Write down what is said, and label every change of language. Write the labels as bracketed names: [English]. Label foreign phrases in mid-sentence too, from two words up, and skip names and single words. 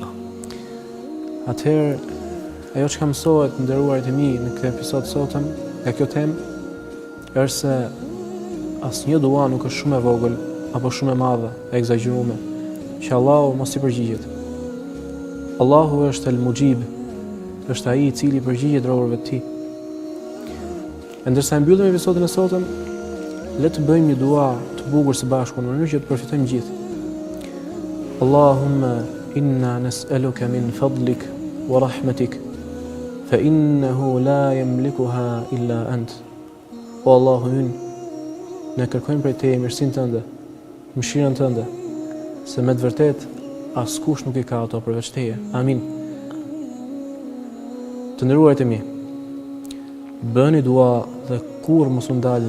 [Albanian] Atëherë, ajo që ka mësohet nderuarit e mi në këtë episod sotëm, nga kjo temë, është se asnjë dua nuk është shumë e vogël apo shumë e madhe, e egzageruar, që Allahu mos i përgjigjet. Allahu është el-Mujib, është ai i cili përgjigjet robërve të tij. Ndërsa e mbyllim episodin e sotëm, le të bëjmë një dua të bukur së bashku në mënyrë që të përfitojmë gjithë. [Arabic] اللهم إنا نسألك من فضلك ورحمتك, فإنه لا يملكها إلا أنت. [Albanian] O Allahu ynë, ne kërkojmë prej teje mirësinë tënde, mëshirën tënde, se me të vërtetë askush nuk i ka ato përveç teje. Amin. Të nderuarit e mi, bëni dua dhe kur mos u ndalni.